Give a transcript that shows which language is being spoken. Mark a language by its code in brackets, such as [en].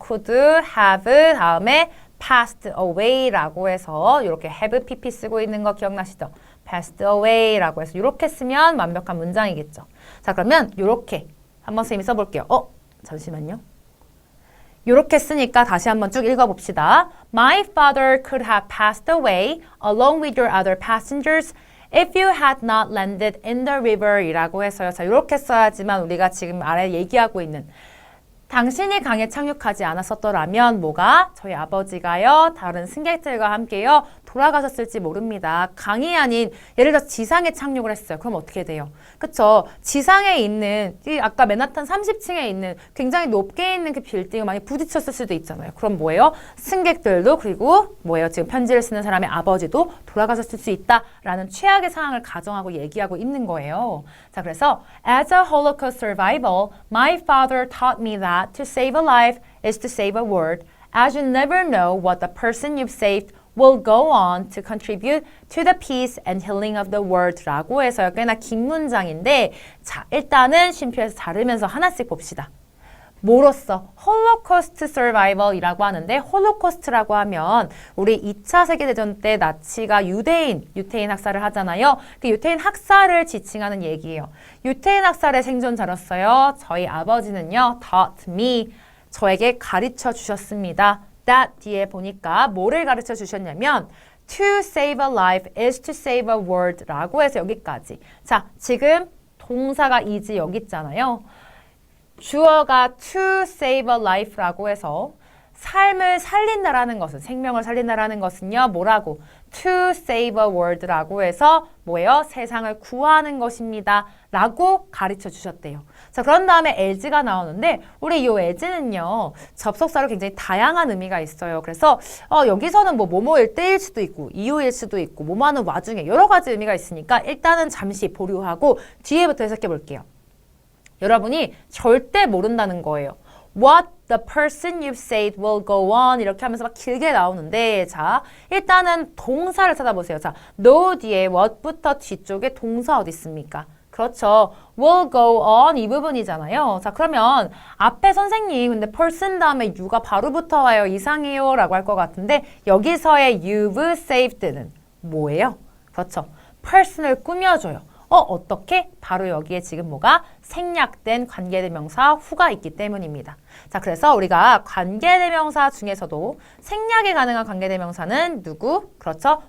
[ko] could have 다음에 [en] passed away [ko] 라고 해서 이렇게 have pp 쓰고 있는 거 기억나시죠? [en] passed away [ko] 라고 해서 이렇게 쓰면 완벽한 문장이겠죠. 자 그러면 이렇게 한번 선생님이 써볼게요. 잠시만요. 이렇게 쓰니까 다시 한번 쭉 읽어봅시다. [en] My father could have passed away along with your other passengers if you had not landed in the river 이라고 해서요. [ko] 자, 이렇게 써야지만 우리가 지금 아래 얘기하고 있는 당신이 강에 착륙하지 않았었더라면 뭐가? 저희 아버지가요. 다른 승객들과 함께요. 돌아가셨을지 모릅니다. 강이 아닌 예를 들어 지상에 착륙을 했어요. 그럼 어떻게 돼요? 그쵸? 지상에 있는 이 아까 맨하탄 30층에 있는 굉장히 높게 있는 그 빌딩을 많이 부딪혔을 수도 있잖아요. 그럼 뭐예요? 승객들도 그리고 뭐예요? 지금 편지를 쓰는 사람의 아버지도 돌아가셨을 수 있다라는 최악의 상황을 가정하고 얘기하고 있는 거예요. [en] 자, 그래서 as a Holocaust survivor, my father taught me that to save a life is to save a word, as you never know what the person you've saved will go on to contribute to the peace and healing of the world 라고 해서요. [ko] 꽤나 긴 문장인데 자 일단은 쉼표에서 자르면서 하나씩 봅시다. 뭐로써? 홀로코스트 서바이벌이라고 하는데 홀로코스트라고 하면 우리 2차 세계대전 때 나치가 유태인 학살을 하잖아요. 그 유태인 학살을 지칭하는 얘기예요. 유태인 학살의 생존자로서요. 저희 아버지는요. [en] taught me, [ko] 저에게 가르쳐 주셨습니다. [en] that 뒤에 보니까 뭐를 가르쳐 주셨냐면 to save a life is to save a word 라고 해서 여기까지. [ko] 자, 지금 동사가 is 여기 있잖아요. 주어가 [en] to save a life [ko] 라고 해서 삶을 살린다라는 것은 생명을 살린다라는 것은요. 뭐라고? [en] to save a world라고 해서 뭐예요? [ko] 세상을 구하는 것입니다. 라고 가르쳐 주셨대요. 자, 그런 다음에 as가 나오는데 우리 이 as는요. 접속사로 굉장히 다양한 의미가 있어요. 그래서 여기서는 뭐 뭐뭐일 때일 수도 있고 이유일 수도 있고 뭐뭐하는 와중에 여러 가지 의미가 있으니까 일단은 잠시 보류하고 뒤에부터 해석해 볼게요. 여러분이 절대 모른다는 거예요. [en] What the person you've saved will go on [ko] 이렇게 하면서 막 길게 나오는데 자 일단은 동사를 찾아보세요. 자 know 뒤에 what부터 뒤쪽에 동사 어디 있습니까? 그렇죠. [en] will go on 이 부분이잖아요. [ko] 자 그러면 앞에 선생님 근데 person 다음에 you가 바로 붙어와요. 이상해요 라고 할 것 같은데 여기서의 [en] you've saved [ko] 는 뭐예요? 그렇죠. person을 꾸며줘요. 어떻게? 바로 여기에 지금 뭐가? 생략된 관계대명사 who가 있기 때문입니다. 자, 그래서 우리가 관계대명사 중에서도 생략이 가능한 관계대명사는 누구? 그렇죠.